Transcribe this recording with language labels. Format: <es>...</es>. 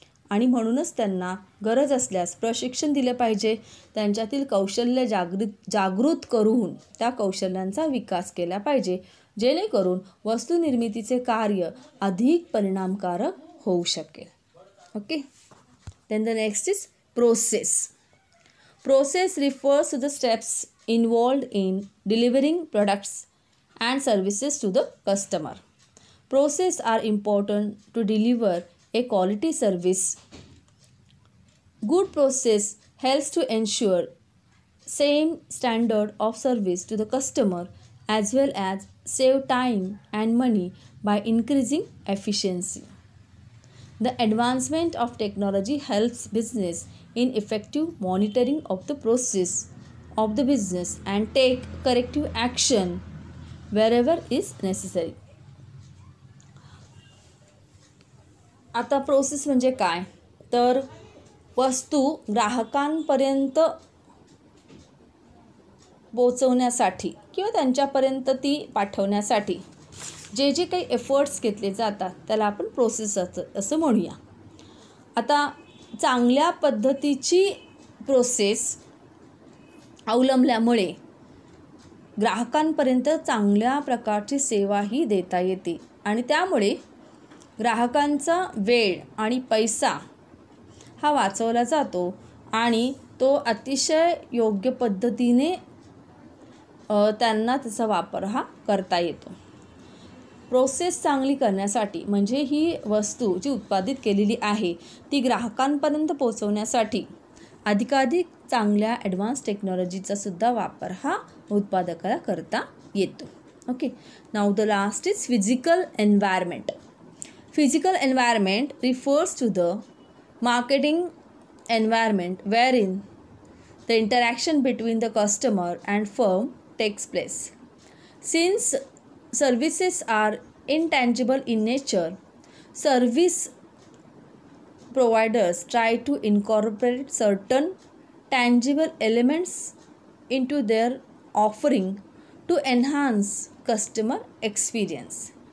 <mr>आणि म्हणूनच त्यांना गरज असल्यास प्रशिक्षण दिले पाहिजे. त्यांच्यातील कौशल्य जागृत करून त्या कौशल्यांचा विकास केला पाहिजे, जेणेकरून वस्तुनिर्मितीचे कार्य अधिक परिणामकारक होऊ शकेल. Okay.</mr> <en>Then the next is process. Process refers to the steps involved in delivering products and services to the customer. Process are important to deliver a quality service. Good process helps to ensure same standard of service to the customer as well as save time and money by increasing efficiency. The advancement of technology helps business in effective monitoring of the process of the business and take corrective action wherever is necessary.</en> <mr>आता process म्हणजे काय, तर वस्तू ग्राहकांपर्यंत पोहोचवण्यासाठी किंवा त्यांच्यापर्यंत ती पाठवण्यासाठी जे जे काही एफर्ट्स घेतले जातात त्याला आपण प्रोसेस असं म्हणूया. आता चांगल्या पद्धतीची प्रोसेस अवलंबल्यामुळे ग्राहकांपर्यंत चांगल्या प्रकारची सेवाही देता येते आणि त्यामुळे ग्राहकांचा वेळ आणि पैसा हा वाचवला जातो आणि तो अतिशय योग्य पद्धतीने त्यांना त्याचा वापर हा करता येतो. प्रोसेस चांगली करण्यासाठी म्हणजे ही वस्तू जी उत्पादित केलेली आहे ती ग्राहकांपर्यंत पोहोचवण्यासाठी अधिकाधिक चांगल्या ॲडव्हान्स टेक्नॉलॉजीचा सुद्धा वापर हा उत्पादकाला करता येतो.</mr> <en>Okay. Now the last is physical environment. Physical environment refers to the marketing environment wherein the interaction between the customer and firm takes place. Since services are intangible in nature, service providers try to incorporate certain tangible elements into their offering to enhance customer experience.</en>